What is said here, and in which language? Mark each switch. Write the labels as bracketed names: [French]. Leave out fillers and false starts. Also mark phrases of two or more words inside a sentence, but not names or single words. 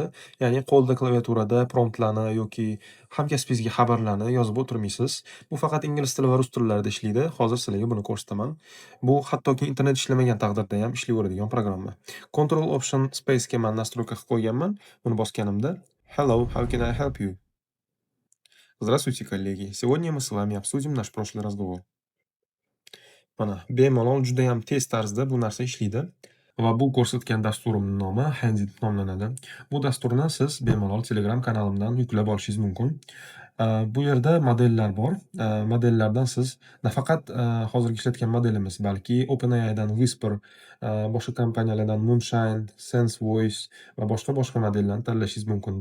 [Uzbek] Ya'ni qo'lda klaviaturada promptlarni yoki hamkasbingizga xabarlarni yozib o'tirmaysiz. Bu faqat ingliz tili va rus tillarida ishlaydi. Hozir sizlarga buni ko'rsataman. Bu hattoki internet ishlamagan taqdirda ham ishlayveradigan programma. Control Option Space ga men настройка qilib qo'yganman. Buni bosganimda [English] Hello, how can I help you? [Russian] Здравствуйте, коллеги. Сегодня мы с вами обсудим наш прошлый разговор. [Uzbek] Mana bemalol judayam tez tarzda bu narsa ishlaydi va bu ko'rsatgan dasturimning nomi Handit nomlanadi. Bu dasturni siz bemalol Telegram kanalimdan yuklab olishingiz mumkin. Bu yerda modellar bor. Modellardan siz nafaqat hozirgi ishlatgan modelimiz, balki OpenAIdan Whisper, boshqa kompaniyalardan Moonshine, SenseVoice va boshqa modellarni tanlashingiz mumkin.